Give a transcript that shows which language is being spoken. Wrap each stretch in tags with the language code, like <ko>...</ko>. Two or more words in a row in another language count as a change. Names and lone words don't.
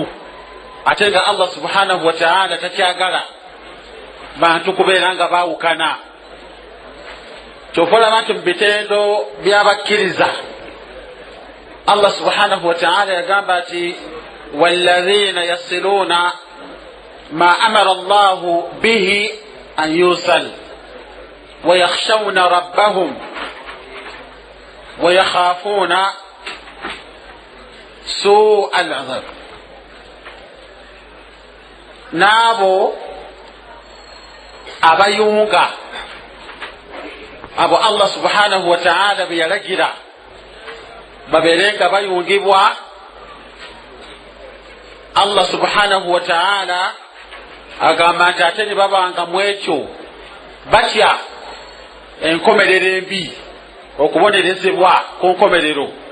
<lg>Ate nga</lg> <ar>الله سبحانه وتعالى</ar> <lg>takyagala bantu kubeera nga baawukana. Kyofolaba nti mu bitendo by'abakkiriza</lg> <ar>الله سبحانه وتعالى</ar> <lg>yagamba nti</lg> <ar>والذين يصلون ما أمر الله به أن يوصل ويخشون ربهم ويخافون سوء العذاب.</ar> <lg>N'abo abayunga abo</lg> <ar>الله سبحانه وتعالى</ar> <lg>be yalagira babeere nga bayungibwa,</lg> <ar>الله سبحانه وتعالى</ar> <lg>agamba nti ate ne babanga mu ekyo batya enkomerero embi, okubonerezebwa ku nkomerero.</lg>